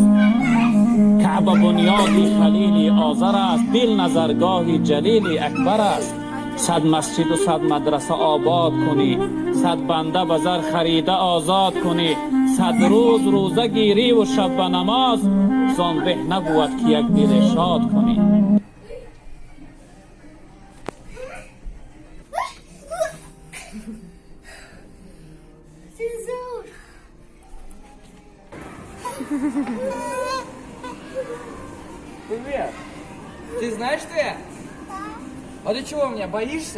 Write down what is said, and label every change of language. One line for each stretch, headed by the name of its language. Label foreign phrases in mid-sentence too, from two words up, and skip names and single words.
Persian: کعبه بنیادی خلیلی آزر است دل نظرگاهی جلیلی اکبر است صد مسجد و صد مدرسه آباد کنی صد بنده به زر خریده آزاد کنی صد روز روزه گیری و شب به نماز زان به نبود که یک دل شاد کنی
Russian: Привет! Ты знаешь, что я? А ты чего меня, боишься?